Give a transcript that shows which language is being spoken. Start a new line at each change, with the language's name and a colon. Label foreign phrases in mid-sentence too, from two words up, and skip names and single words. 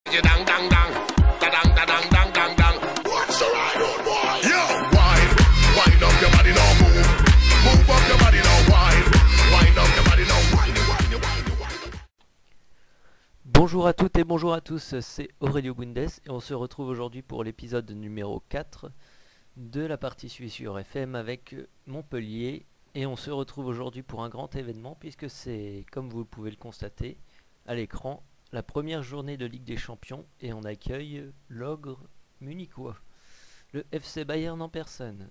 English: Dang dang dang, da dang da dang dang dang dang. What's the right on boy? Yo, wind up your body now, move up your body now, wind up your body now, wind.
French: Bonjour à toutes et bonjour à tous, c'est Aurelio Bundes et on se retrouve aujourd'hui pour l'épisode numéro 4 de la partie Suisse sur FM avec Montpellier. Et on se retrouve aujourd'hui pour un grand événement puisque c'est, comme vous pouvez le constater à l'écran, la première journée de Ligue des Champions et on accueille l'ogre munichois, le FC Bayern en personne.